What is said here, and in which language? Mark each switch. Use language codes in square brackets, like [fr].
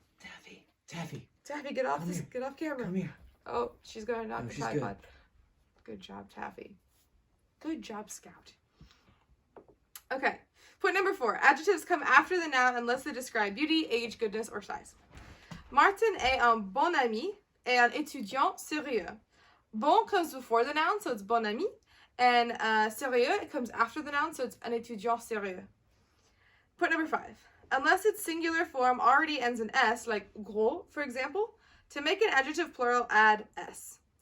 [en] Taffy. Taffy, get off camera. Come here. Oh, she's going to knock the she's tripod. Good job, Taffy. Good job, Scout. Okay. Point number 4. Adjectives come after the noun unless they describe beauty, age, goodness, or size. [fr] Martin est un bon ami et un étudiant sérieux. [en] Bon comes before the noun, so it's bon ami. And sérieux, it comes after the noun, so it's [fr] un étudiant sérieux. [en] Point number 5. Unless its singular form already ends in S, like gros, for example, to make an adjective plural, add S.